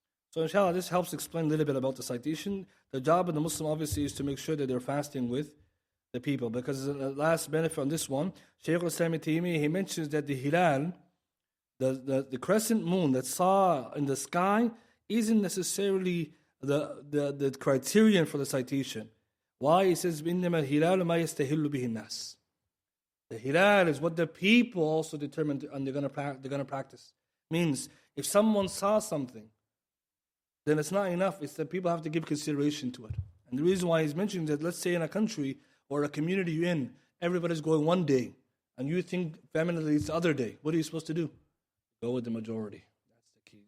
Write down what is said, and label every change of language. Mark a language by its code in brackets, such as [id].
[en] So inshallah, this helps explain a little bit about the citation. The job of the Muslim obviously is to make sure that they're fasting with the people. Because the last benefit on this one, Shaykh al-Islam ibn Taymiyyah, he mentions that the hilal, the crescent moon that saw in the sky, isn't necessarily the criterion for the citation. Why? [ar] He says, إِنَّمَا الْهِلَالُ مَا يَسْتَهِلُّ بِهِ النَّاسِ. [en] The hilal is what the people also determine and they're going to practice. Means, if someone saw something, then it's not enough. It's that people have to give consideration to it. And the reason why he's mentioning that, let's say in a country or a community you're in, everybody's going one day, and you think femininely it's the other day. What are you supposed to do? Go with the majority. That's the key.